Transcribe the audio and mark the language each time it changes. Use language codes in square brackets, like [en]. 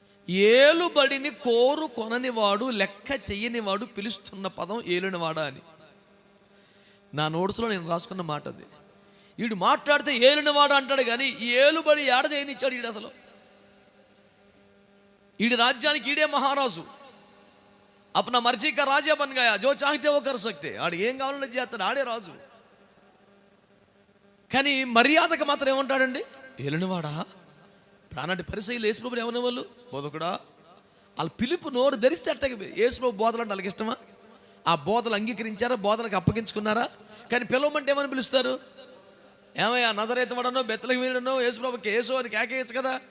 [te] ఏలుబడిని కోరుకొనని వాడు, లెక్క చెయ్యని వాడు పిలుస్తున్న పదం ఏలినవాడా అని నా నోట్స్లో నేను రాసుకున్న మాట అది. వీడు మాట్లాడితే ఏలినవాడు అంటాడు కానీ ఏలుబడి ఏడ చేయనిచ్చాడు ఈడు. అసలు ఈడి రాజ్యానికి ఈడే మహారాజు. [hi] अपना मर्जी का राजा बन गया, जो चाहते वो कर सकते. [te] ఆడు ఏం కావాలని చేస్తాడు, ఆడే రాజు. కానీ మర్యాదకు మాత్రం ఏమంటాడండి? ఏలినవాడా. ప్రాణాటి పరిసయ్యులు యేసు ప్రభువుని ఏమనేవాళ్ళు? బోధకుడా, వాళ్ళ పిలుపు నోరు ధరిస్తే అట్టగా యేసులో బోధలు అంటే వాళ్ళకి ఇష్టమా? ఆ బోధలు అంగీకరించారా? బోధలకు అప్పగించుకున్నారా? కానీ పిలవమంటే ఏమని పిలుస్తారు? ఏమయ్యా నజరేతు వాడనో బెత్లెహేమీయుడనో యేసుప్రభుకి యేసు అని కేకేయచ్చు కదా.